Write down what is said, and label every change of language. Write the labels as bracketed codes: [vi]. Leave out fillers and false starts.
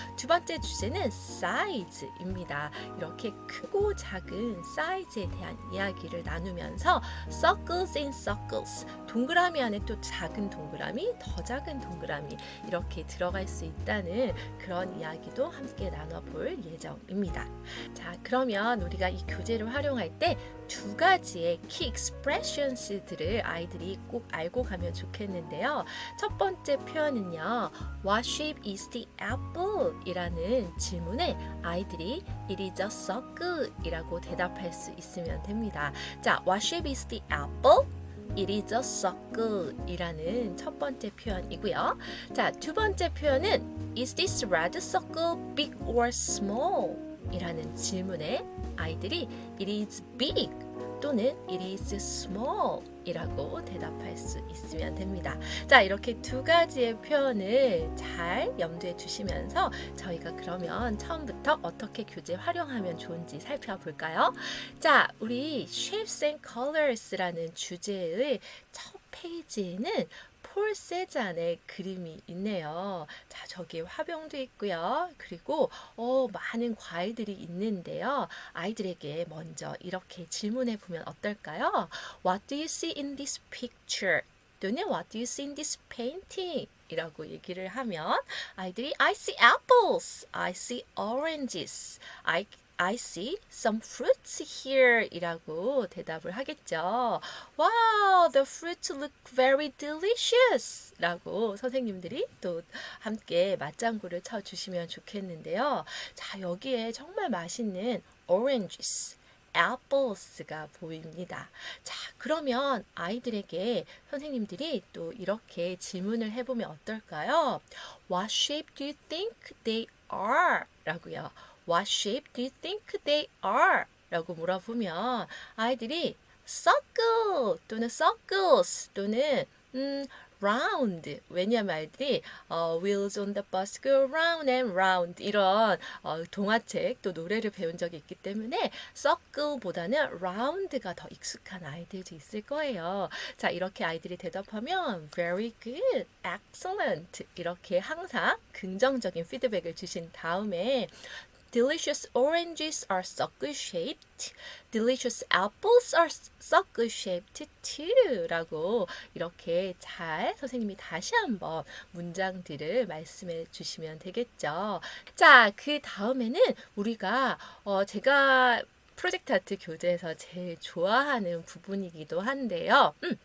[ko] 두 번째 주제는 사이즈입니다. 이렇게 크고 작은 사이즈에 대한 이야기를 나누면서 [en] circles in circles, [ko] 동그라미 안에 또 작은 동그라미, 더 작은 동그라미 이렇게 들어갈 수 있다는 그런 이야기도 함께 나눠볼 예정입니다. 자, 그러면 우리가 이 교재를 활용할 때 2가지의 key expressions들을 아이들이 꼭 알고 가면 좋겠는데요. 첫 번째 표현은요, [en] What shape is the apple? [ko] 이라는 질문에 아이들이 [en] It is a circle [ko] 이라고 대답할 수 있으면 됩니다. [en] 자, What shape is the apple? It is a circle [ko] 이라는 첫 번째 표현이고요. 자, 두 번째 표현은 [en] Is this red circle big or small? [ko] 이라는 질문에 아이들이 [en] It is big [ko] 또는 [en] It is small [ko] 이라고 대답할 수 있으면 됩니다. 자, 이렇게 2가지의 표현을 잘 염두에 두시면서 저희가 그러면 처음부터 어떻게 교재 활용하면 좋은지 살펴볼까요? 자, 우리 Shapes and Colors라는 주제의 첫 페이지에는 폴 세잔의 그림이 있네요. 자, 저기에 화병도 있고요. 그리고 많은 과일들이 있는데요. 아이들에게 먼저 이렇게 질문해 보면 어떨까요? [en] What do you see in this picture? 또는 What do you see in this painting? [ko] 이라고 얘기를 하면 아이들이 [en] I see apples, I see oranges, I see some fruits here [ko] 이라고 대답을 하겠죠. [en] Wow, the fruits look very delicious [ko] 라고 선생님들이 또 함께 맞장구를 쳐주시면 좋겠는데요. 자, 여기에 정말 맛있는 oranges, apples가 보입니다. 자, 그러면 아이들에게 선생님들이 또 이렇게 질문을 해보면 어떨까요? [en] What shape do you think they are? [ko] 라고요. [en] What shape do you think they are? [ko] 라고 물어보면 아이들이 circle 또는 circles 또는 round, 왜냐하면 아이들이 [en] Wheels on the bus go round and round [ko] 이런 동화책 또 노래를 배운 적이 있기 때문에 circle보다는 round가 더 익숙한 아이들도 있을 거예요. 자, 이렇게 아이들이 대답하면 [en] very good, excellent [ko] 이렇게 항상 긍정적인 피드백을 주신 다음에 [en] Delicious oranges are circle shaped. Delicious apples are circle shaped too. [ko] 라고 이렇게 잘 선생님이 다시 한번 문장들을 말씀해 주시면 되겠죠. 자, 그 다음에는 우리가 제가 프로젝트 아트 교재에서 제일 좋아하는 부분이기도 한데요.